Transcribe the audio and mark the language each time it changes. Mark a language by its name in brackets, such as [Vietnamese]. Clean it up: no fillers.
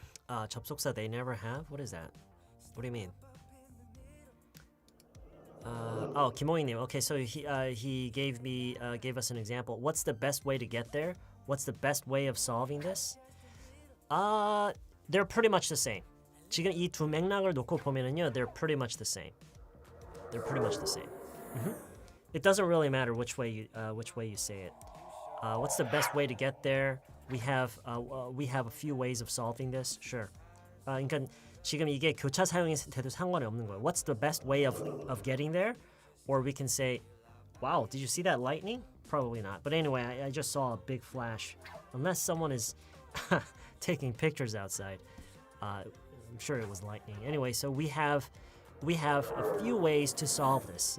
[English] 접속사 they never have? What is that? What do you mean? [Korean] 김호잉님. [English] Okay, so he gave us an example. What's the best way to get there? What's the best way of solving this? They're pretty much the same. [Korean] 지금 이 두 맥락을 놓고 보면은요, [English] they're pretty much the same. Mm-hmm. It doesn't really matter which way you say it. What's the best way to get there? We have a few ways of solving this. Sure. [Korean] 그러니까 지금 이게 교차 사용이 돼도 상관이 없는 거예요. [English] What's the best way of getting there? Or we can say, wow, did you see that lightning? Probably not. But anyway, I just saw a big flash. Unless someone is taking pictures outside. I'm sure it was lightning. Anyway, so we have a few ways to solve this.